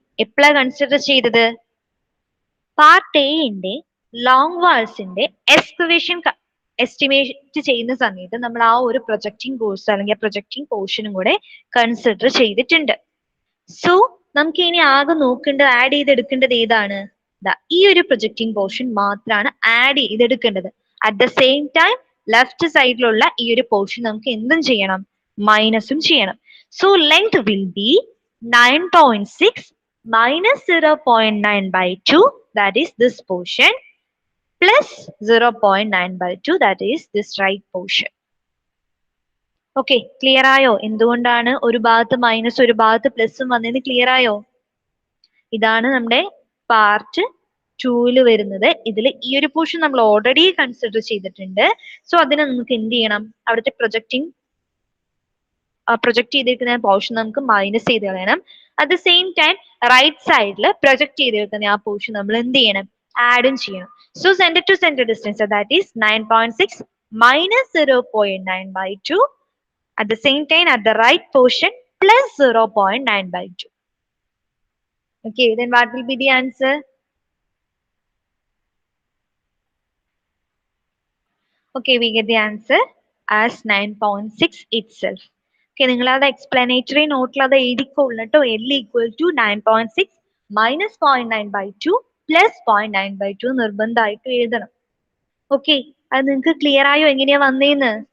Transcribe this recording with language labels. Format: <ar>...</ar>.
<ml>എപ്പോഴാ കൺസിഡർ ചെയ്തത്? പാർട്ട് എന്റെ ലോങ് വാൾസിന്റെ എക്സ്കവേഷൻ എസ്റ്റിമേറ്റ് ചെയ്യുന്ന സമയത്ത് നമ്മൾ ആ ഒരു പ്രൊജക്റ്റിംഗ് കോഴ്സ് അല്ലെങ്കിൽ പ്രൊജക്റ്റിംഗ് പോർഷനും കൂടെ കൺസിഡർ ചെയ്തിട്ടുണ്ട്. സോ നമുക്ക് ഇനി ആകെ നോക്കേണ്ടത്, ആഡ് ചെയ്തെടുക്കേണ്ടത് ഏതാണ്? ഈ ഒരു പ്രൊജക്റ്റിംഗ് പോർഷൻ മാത്രമാണ് add ചെയ്തെടുക്കേണ്ടത്.</ml> <en>at the same time</en> <ml>left സൈഡിലുള്ള ഈ ഒരു പോർഷൻ നമുക്ക് എന്തും ചെയ്യണം? മൈനസും ചെയ്യണം.</ml> <en>So length will be 9.6 minus 0.9 by 2, that is this portion. plus 0.9/2, that is this right portion.</en> <ml>Okay, clear ആയോ? എന്തുകൊണ്ടാണ് ഒരു ഭാഗത്ത് മൈനസ് ഒരു ഭാഗത്ത് പ്ലസും വന്നതെന്ന് ക്ലിയർ ആയോ? ഇതാണ് നമ്മുടെ പാർട്ട് 2 വരുന്നത്. ഇതിൽ ഈ ഒരു പോർഷൻ നമ്മൾ ഓൾറെഡി കൺസിഡർ ചെയ്തിട്ടുണ്ട്. സോ അതിനെ നമുക്ക് എന്ത് ചെയ്യണം? അവിടുത്തെ പ്രൊജക്ട് ചെയ്തിരിക്കുന്ന പോർഷൻ നമുക്ക് മൈനസ് ചെയ്ത് കളയണം.</ml> <en>at the same time</en> <ml>right സൈഡിൽ പ്രൊജക്ട് ചെയ്തിരിക്കുന്ന ആ പോർഷൻ നമ്മൾ എന്ത് ചെയ്യണം? ആഡും ചെയ്യണം.</ml> <en>So centre to centre distance, that is 9.6 minus 0.9/2. At the same time, at the right portion plus 0.9/2. Okay, then what will be the answer? Okay, we get the answer as 9.6 itself.</en> <ml>Okay, നിങ്ങൾ അത് explanatory നോട്ടിൽ അത് എഴുതിക്കൊള്ളു കേട്ടോ.</ml> <en>L equal to 9.6 minus 0.9/2 plus 0.9/2</en> <ml>നിർബന്ധമായിട്ട് എഴുതണം. Okay, അത് നിങ്ങൾക്ക് clear ആയോ എങ്ങനെയാ വന്നേന്ന്?</ml>